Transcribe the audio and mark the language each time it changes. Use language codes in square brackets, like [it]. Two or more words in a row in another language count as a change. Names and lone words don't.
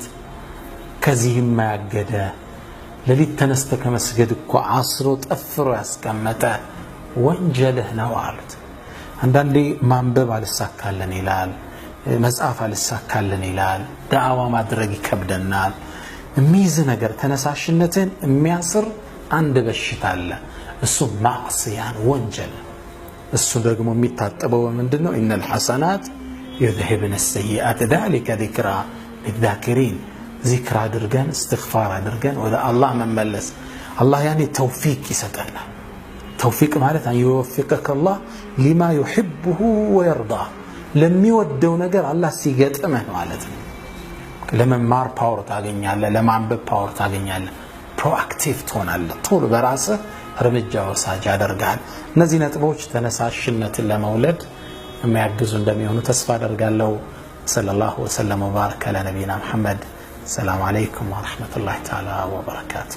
[am] ከዚህም ያገደ ለሊት ተነስተ ከመስገድ እኮ አስሮ ጠፍሮ ያስቀመጠ ወንጀልህ ነው አሉት። አንዳንዴ ማንበብ አልሳካልን ይላል፣ መጽሐፍ አልሳካልን ይላል፣ ዳዕዋ ማድረግ ይከብደናል። የሚይዝ ነገር ተነሳሽነትን የሚያስር አንድ በሽታ አለ። እሱ ማዕስያን ወንጀል። እሱ ደግሞ የሚታጠበው ምንድነው? [ar] إن الحسنات يذهبن السيئات ذلك ذكرى للذاكرين ذكر አድርገን استغفار [am] አድርገን ወደ አላህ መመለስ። አላህ ያኔ ተውፊቅ ይሰጠናል። ተውፊቅ ማለት [ar] أن يوفقك الله لما يحبه ويرضى [am] ለሚወደው ነገር አላህ ሲገጥመህ ማለት ነው። ለመማር ፓወር ታገኛለህ፣ ለማንበብ ፓወር ታገኛለህ፣ ፕሮአክቲቭ ትሆናለህ፣ ቶሎ በራስህ እርምጃ ወሳጅ ያደርጋል። እነዚህ ነጥቦች ተነሳሽነትን ለመውለድ የሚያግዙ እንደሚሆኑ ተስፋ አደርጋለሁ። [ar] صلى الله عليه وسلم وبارك على نبينا محمد። سلام عليكم ورحمة الله تعالى وبركاته።